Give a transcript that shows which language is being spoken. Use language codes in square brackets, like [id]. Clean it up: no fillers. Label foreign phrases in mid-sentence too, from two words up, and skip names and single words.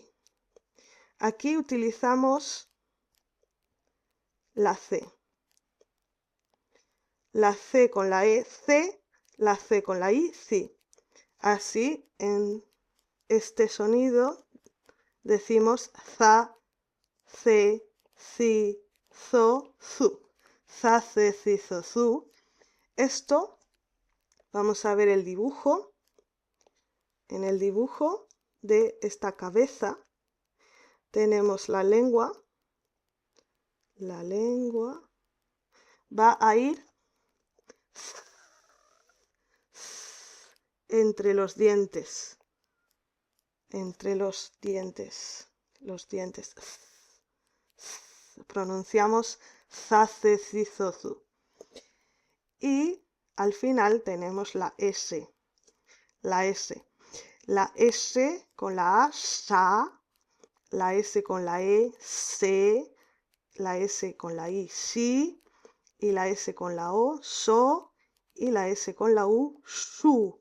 [es] Aquí utilizamos la C. La C con la E, C, la C con la I, sí. Así, en este sonido decimos za, ce, ci, zo, zu. Za, ce, ci, zo, zu. Esto, vamos a ver el dibujo. En el dibujo de esta cabeza tenemos la lengua. La lengua va a ir entre los dientes. Entre los dientes. Los dientes. Pronunciamos za, ce, ci, zo, zu. Y al final tenemos la S. La S. La S con la A, sa. La S con la E, se. La S con la I, si. Y la S con la O, so. Y la S con la U, su.